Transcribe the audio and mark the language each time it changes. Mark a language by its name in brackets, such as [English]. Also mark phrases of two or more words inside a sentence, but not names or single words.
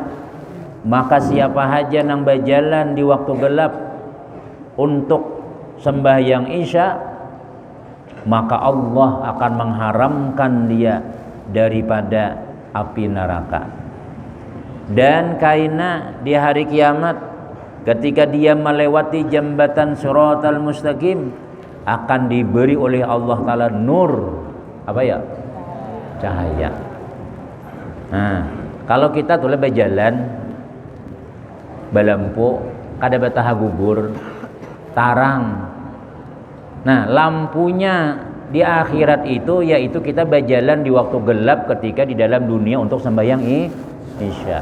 [Indonesian] Maka siapa saja yang berjalan di waktu gelap untuk sembahyang isya, maka Allah akan mengharamkan dia daripada api neraka. Dan kaina di hari kiamat ketika dia melewati jambatan Shiratal Mustaqim akan diberi oleh Allah Ta'ala nur, apa ya? Cahaya. [Banjar] Nah, kalau kita tuh lebih jalan balampu kada bataha gugur tarang. [Indonesian] Nah, lampunya di akhirat itu yaitu kita berjalan di waktu gelap ketika di dalam dunia untuk sembahyang isya.